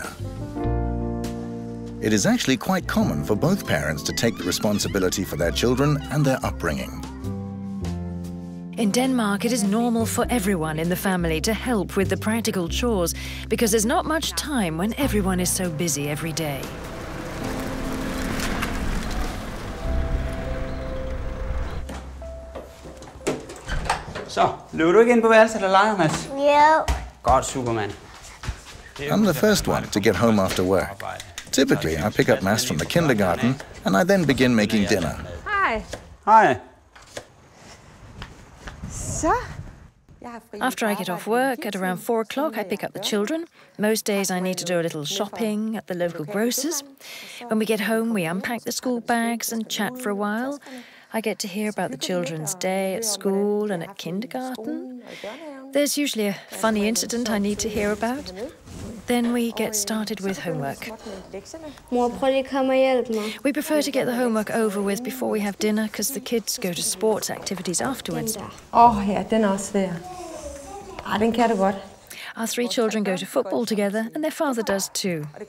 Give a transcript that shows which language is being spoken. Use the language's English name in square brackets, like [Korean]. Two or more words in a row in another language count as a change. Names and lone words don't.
[English] It is actually quite common for both parents to take the responsibility for their children and their upbringing. In Denmark, it is normal for everyone in the family to help with the practical chores because there's not much time when everyone is so busy every day. [Danish] Så, løber du ikke ind på værelset eller leger, Mads? Jo. Godt, Superman. [English] I'm the first one to get home after work. Typically, I pick up Mads from the kindergarten and I then begin making dinner. [Danish] Hej. Hej. Så. [English] After I get off work at around 4 o'clock, I pick up the children. Most days I need to do a little shopping at the local grocers. When we get home, we unpack the school bags and chat for a while. I get to hear about the children's day at school and at kindergarten. There's usually a funny incident I need to hear about. Then we get started with homework. [Danish] Mor, prøv lige at komme og hjælpe mig. [English] We prefer to get the homework over with before we have dinner because the kids go to sports activities afterwards. [Danish] Ja, den er også svær. Den kan du godt. [English] Our 3 children go to football together and their father does too.